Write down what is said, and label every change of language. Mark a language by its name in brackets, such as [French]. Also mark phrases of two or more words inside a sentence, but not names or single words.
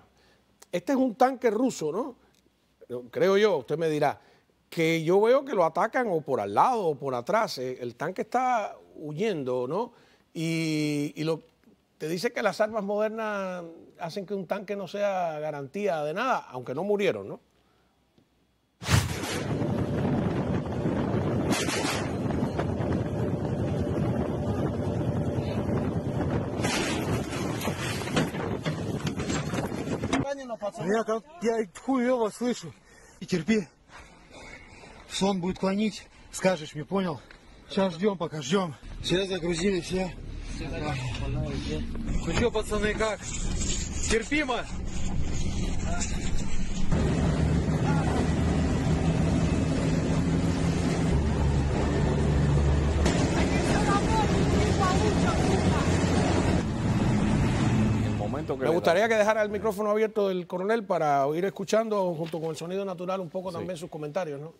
[Spanish] Este es un tanque ruso, ¿no? Creo yo, usted me dirá, que yo veo que lo atacan o por al lado o por atrás. El tanque está huyendo, ¿no? Y te dice que las armas modernas hacen que un tanque no sea garantía de nada, aunque no murieron, ¿no? [Russian] Я хуево слышу. И терпи. Сон будет клонить. Скажешь мне, понял? Сейчас ждем, пока ждем. Все загрузили, все. Ну что, пацаны, как? Терпимо? [Spanish] Me gustaría que dejara el micrófono abierto del coronel para ir escuchando, junto con el sonido natural, un poco también sus comentarios, ¿no?